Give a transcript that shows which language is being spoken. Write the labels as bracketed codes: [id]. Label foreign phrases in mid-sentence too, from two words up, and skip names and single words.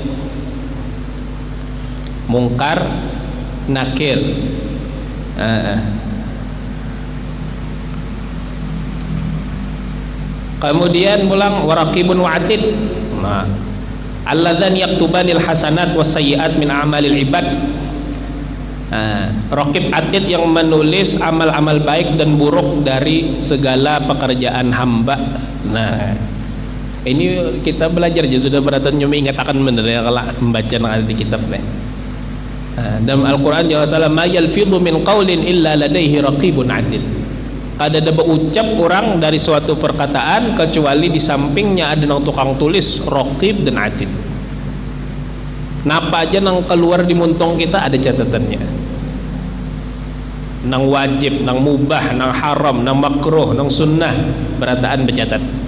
[id] Mungkar, nakir. [ar] Kemudian pulang ورقيب وعتيد. Nah, اللذان يكتبان الحسنات والسيئات من أعمال العباد. [id] Raqib atid yang menulis amal-amal baik dan buruk dari segala pekerjaan hamba. Nah, ini kita belajar aja sudah beratan cuma ingat akan bener ya kalau membaca nang di kitab nih. Dalam Al-Qur'an Allah Ta'ala [ar] ما يلفظ من قول إلا لديه رقيب عتيد. [id] Ada berucap orang dari suatu perkataan kecuali di sampingnya ada nang tukang tulis raqib dan atid. [bjn] Napa aja nang keluar di muntong kita ada catatannya. Nang wajib, nang mubah, nang haram, nang makruh, nang sunnah berataan bercatat.